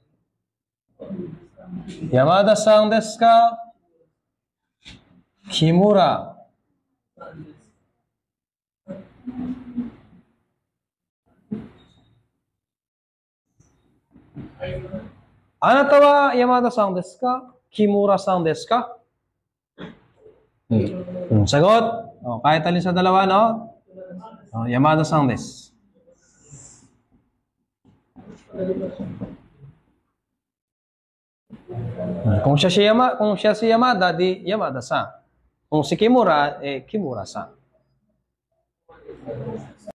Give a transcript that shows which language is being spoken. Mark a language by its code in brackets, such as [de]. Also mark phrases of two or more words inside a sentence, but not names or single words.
[ja] 山田さんですか? Kimura. あなたは山田さんですか? 木村さんですか? Sagot. [tl] Kahit alin sa dalawa, no? [ja] 山田さんです. [tl] Kung siya si Yamada, di Yamada-san. Kung si Kimura, Kimura-san.